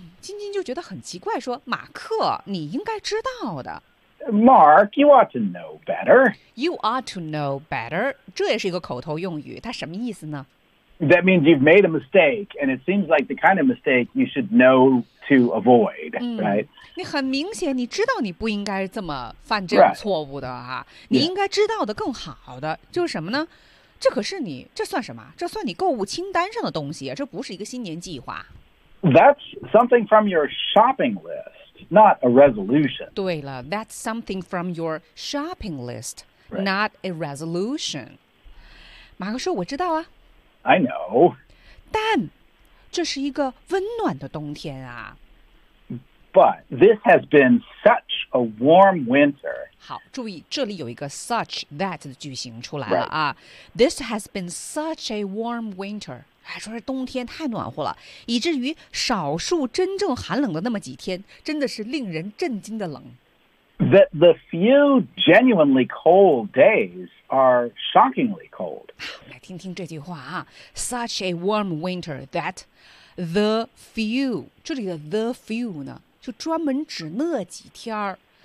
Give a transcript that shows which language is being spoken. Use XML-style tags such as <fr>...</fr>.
<zh>晶晶就觉得很奇怪，说马克，你应该知道的。</zh> <en>Mark, you ought to know better. You ought to know better.</en> <zh>这也是一个口头用语，它什么意思呢？</zh> <en>That means you've made a mistake, and it seems like the kind of mistake you should know to avoid,、right?</en> <zh>你很明显，你知道你不应该这么犯这种错误的、</zh> <en>right.</en> <zh>啊、你应该知道的更好的、</zh> <en>yeah.</en> <zh>就是什么呢？这可是你，这算什么？这算你购物清单上的东西，这不是一个新年计划。</zh> <en>That's something from your shopping list. Not a resolution. 对了 that's something from your shopping list,、 right. not a resolution.</en> <zh>马克说我知道啊。</zh> <en>I know.</en> <zh>但这是一个温暖的冬天啊。</zh> <en>But this has been such a warm winter.</en> <zh>好注意这里有一个 such that 的句型出来了啊。</zh> <en>Right. This has been such a warm winter.</en> <zh>还说是冬天太暖和了，以至于少数真正寒冷的那么几天，真的是令人震惊的冷。</zh> <en>The few genuinely cold days are shockingly cold.</en> <zh>来听听这句话啊 ，</zh> <en>Such a warm winter that the few</en> <zh>这里的 the few 呢，就专门指那几天儿。</zh>